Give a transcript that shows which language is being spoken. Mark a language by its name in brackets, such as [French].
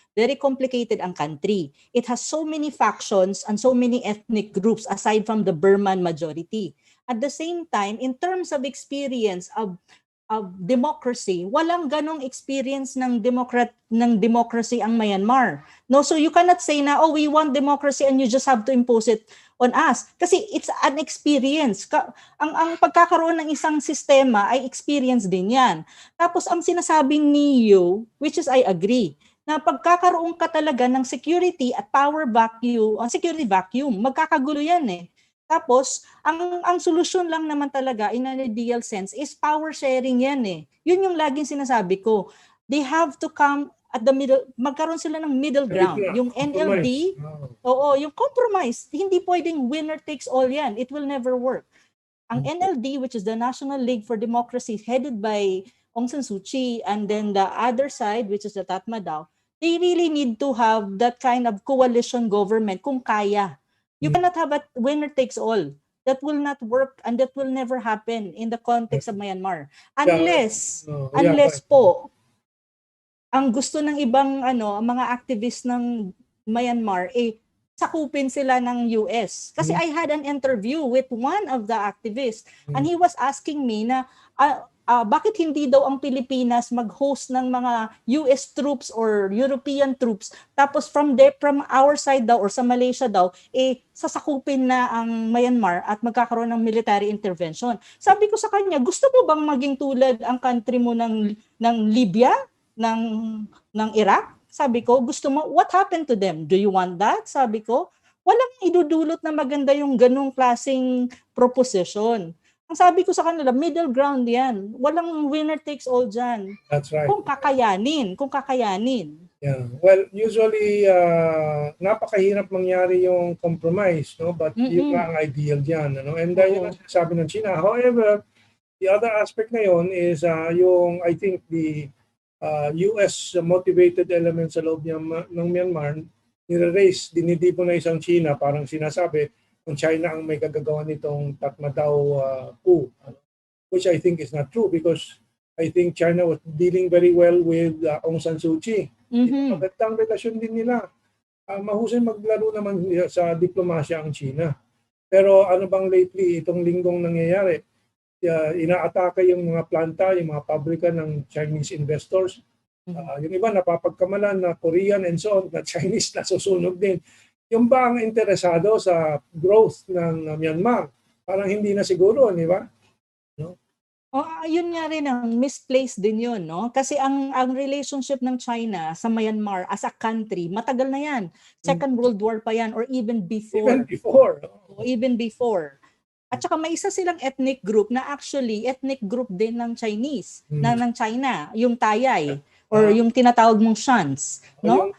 [English] Very complicated [Filipino] ang country. [English] It has so many factions and so many ethnic groups aside from the Burman majority. At the same time, in terms of experience of [Filipino] democracy, walang ganong experience ng democracy ang Myanmar. [English] No, so you cannot say na, oh, we want democracy and you just have to impose it on us. [Filipino] Kasi [English] it's an experience. [Filipino] Ang pagkakaroon ng isang sistema ay experience din yan. Tapos ang sinasabi niyo, [English] which is I agree, [Filipino] na pagkakaroon ka talaga ng security at power vacuum, security vacuum, magkakagulo yan eh. Tapos, ang solusyon lang naman talaga [English] in an ideal sense is power sharing [Filipino] yan eh. Yun yung laging sinasabi ko. [English] They have to come at the middle, [Filipino] magkaroon sila ng middle ground. [English] Yung NLD, yung compromise. [Filipino] Hindi pwedeng winner takes all yan. [English] It will never work. Ang NLD, which is the National League for Democracy, headed by Aung San Suu Kyi, and then the other side, which is the Tatmadaw, they really need to have that kind of coalition government [Filipino] kung kaya. [English] You cannot have a winner takes all. That will not work and that will never happen in the context of Myanmar. [Filipino] Unless po, ang gusto ng ibang mga activists ng Myanmar, sakupin sila ng US. Kasi I had an interview with one of the activists and he was asking me na, bakit hindi daw ang Pilipinas mag-host ng mga [English] US troops or European troops [Filipino] tapos from our side daw or sa Malaysia daw sasakupin na ang Myanmar at magkakaroon ng military intervention. Sabi ko sa kanya, gusto mo bang maging tulad ang country mo ng Libya, ng Iraq? Sabi ko, gusto mo, [English] what happened to them? Do you want that? [Filipino] Sabi ko, walang idudulot na maganda yung ganung klaseng proposition. Ang sabi ko sa kanila, middle ground yan. Walang winner takes all dyan. [English] That's right. [Filipino] Kung kakayanin. [English] Yeah. Well, usually, [Filipino] napakahirap mangyari yung compromise, [English] no? [Filipino] But yun nga ang ideal dyan. Ano? And yun ang sinasabi ng China. [English] However, the other aspect na yun is yung, I think, the US motivated elements sa loob ng Myanmar, [Filipino] nire-raise, dinidibo na isang China, [English] parang sinasabi, kung China ang may kagagawa nitong Tatmadaw coup, which I think is not true because I think China was dealing very well with Aung San Suu Kyi. [Filipino] Magandang relasyon din nila. Mahusay maglaro naman sa diplomasya ang China. Pero ano bang lately, itong linggong nangyayari, inaatake yung mga planta, yung mga pabrika ng Chinese investors. Yung iba napapagkamalan na Korean and so on, na Chinese nasusunog din. Yung ba ang interesado sa growth ng Myanmar? Parang hindi na siguro, di ba? No? Yun nga rin ang misplaced din yun, no? Kasi ang relationship ng China sa Myanmar as a country, matagal na yan. [English] Second World War [Filipino] pa yan [English] or even before. [Filipino] Even before. At saka may isa silang ethnic group na actually ethnic group din ng Chinese, ng China, yung Tayay. Or yung tinatawag mong Shans, no?